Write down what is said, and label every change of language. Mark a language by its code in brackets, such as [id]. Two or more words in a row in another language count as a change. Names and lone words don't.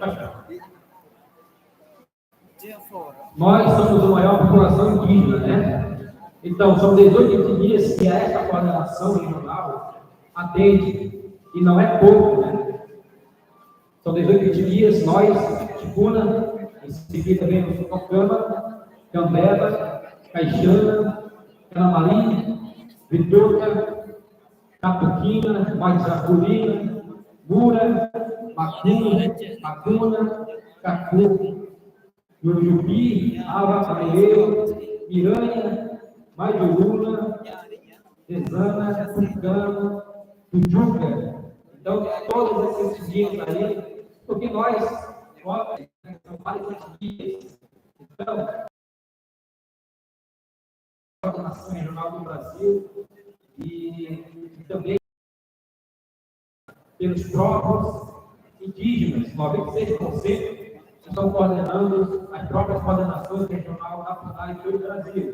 [pt] Nós somos a maior população indígena, né? Então, são 18 etnias que esta coordenação regional atende, e não é pouco, né? São 18 etnias, nós, Ticuna, em seguida vem o Sococama, Cambeba, Caixana, Canamarim, Vituca, Capuquina, Majapurina, Mura, Macuna, Cacu, Yurujupi, Ava, Cameiro, Miranha, Majuruna, Tesana, Tucano, Tujuca. Então, todos esses dias aí, porque nós, são vários dias. Então, a Coordenação Regional do Brasil e também pelos próprios indígenas, 96% estão coordenando as próprias coordenações regionais da FUNAI e do Brasil.